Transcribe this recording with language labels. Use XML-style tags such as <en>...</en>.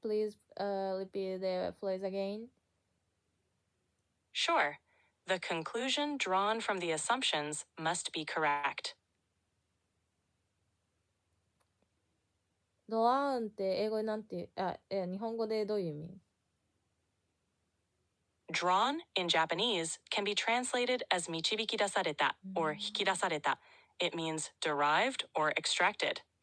<en>Please repeat the phrase again. Sure. The conclusion drawn from the assumptions must be correct.</en> <ja>ドラーンって英語でなんて日本語でどういう意味？</ja> <en>Drawn in Japanese can be translated as</en> <ja>導き出された</ja> <en>or</en> <ja>引き出された.</ja> <en>It means derived or extracted.</en>